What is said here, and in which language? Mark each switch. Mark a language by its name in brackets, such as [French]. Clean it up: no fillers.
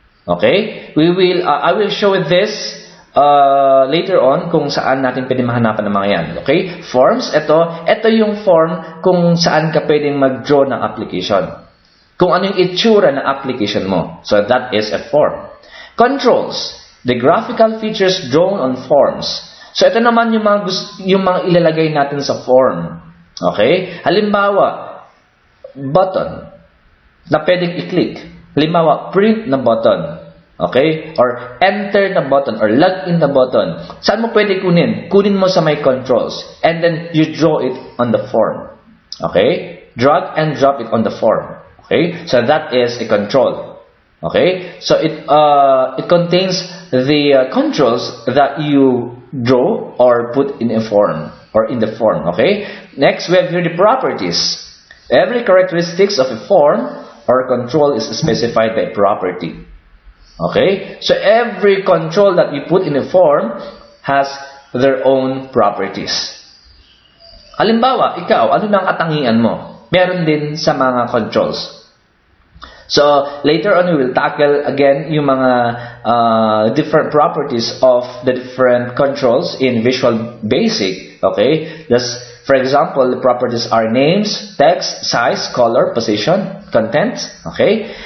[Filipino] Okay? [English] I will show this later on [Filipino] kung saan natin pwede mahanapan ng mga yan. Okay? Forms, ito yung form kung saan ka pwedeng mag-draw ng application. Kung ano yung itsura ng application mo. [English] So that is a form. Controls, the graphical features drawn on forms. [Filipino] So ito naman yung mga ilalagay natin sa form. Okay? Halimbawa, button na pwedeng i-click. Halimbawa, print na button. Okay? Or enter na button or log in na button. Saan mo pwede kunin? Kunin mo sa my controls. [English] And then you draw it on the form. Okay? Drag and drop it on the form. Okay? So that is a control. Okay? So it contains the controls that you draw or put in a form or in the form. Okay? Next, we have here the properties. Every characteristics of a form or control is specified by property. Okay? So every control that you put in a form has their own properties. [Filipino] Halimbawa, ikaw, ano nang katangian mo? Meron din sa mga controls. [English] So, later on, we will tackle again yung mga different properties of the different controls in Visual Basic. Okay? For example, the properties are names, text, size, color, position, content. Okay?